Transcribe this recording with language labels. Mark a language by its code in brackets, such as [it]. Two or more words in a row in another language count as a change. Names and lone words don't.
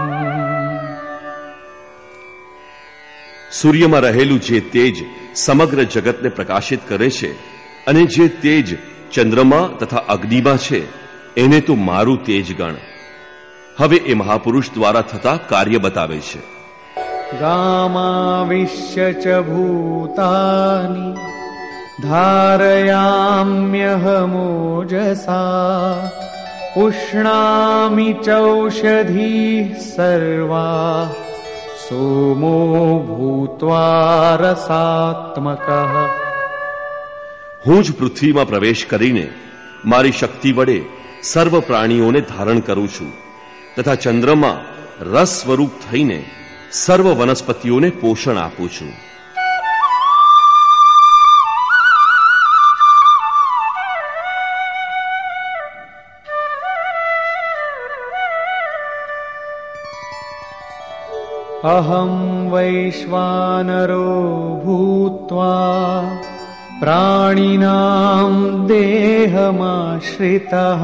[gu] સૂર્યમાં રહેલું જે તેજ સમગ્ર જગતને પ્રકાશિત કરે છે અને જે તેજ ચંદ્રમા તથા અગ્નિમાં છે, એને તો મારું તેજ ગણ. હવે એ મહાપુરુષ દ્વારા થતા કાર્ય બતાવે છે. [sa] गामाविश्य च भूतानि धारयाम्यहमोजसा पुष्णामि चौषधीः सर्वा सोमो भूत्वा रसात्मकः। [gu] હું જ પૃથ્વીમાં પ્રવેશ કરીને મારી શક્તિ વડે સર્વ પ્રાણીઓને ધારણ કરું છું તથા ચંદ્રમાં રસ સ્વરૂપ થઈને સર્વ વનસ્પતિઓને પોષણ આપું છું. [sa] अहं वैश्वानरो भूत्वा प्राणिनां देहमाश्रितः